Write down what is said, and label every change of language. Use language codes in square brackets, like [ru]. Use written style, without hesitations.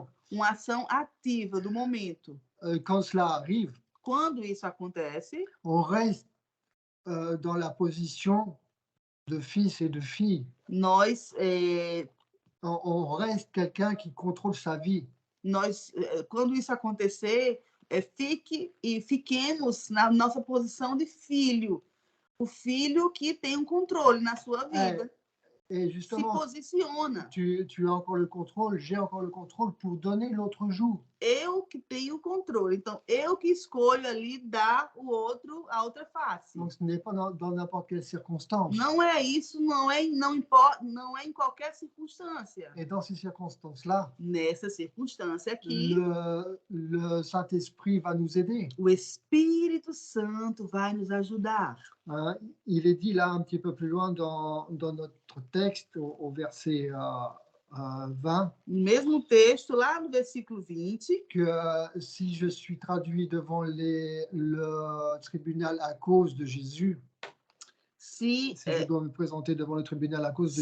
[pt] Uma ação ativa do momento. [fr] Quand cela arrive. [pt] Quando isso acontece. [fr] On reste dans la position de fils et de filles. [pt] Nós [fr] on reste quelqu'un qui contrôle sa vie. [pt] Quando isso acontecer, fiquemos na nossa posição de filho. O filho que tem um controle na sua vida. [fr] Et [pt] se [fr] justement, [pt] posiciona. [fr] tu as encore le contrôle, j'ai encore le contrôle pour donner l'autre joue. [pt] Eu que tenho o controle. Então, eu que escolho ali dar a outra face. [fr] Donc, ce n'est pas dans n'importe quelle circonstance. [pt] Não é isso, não é em qualquer circunstância. [fr] Et dans ces circonstances-là, [pt] Nessa circunstância aqui, [fr] le Saint-Esprit va nous aider. [pt] o Espírito Santo vai nos ajudar. Hein. [fr] Il est dit là un petit peu plus loin dans notre texte, au verset 20, [pt] No mesmo texto, lá no versículo 20, [fr] que si je suis traduit devant le tribunal à cause de Jésus, [pt] se [fr] je dois me présenter devant le tribunal à cause de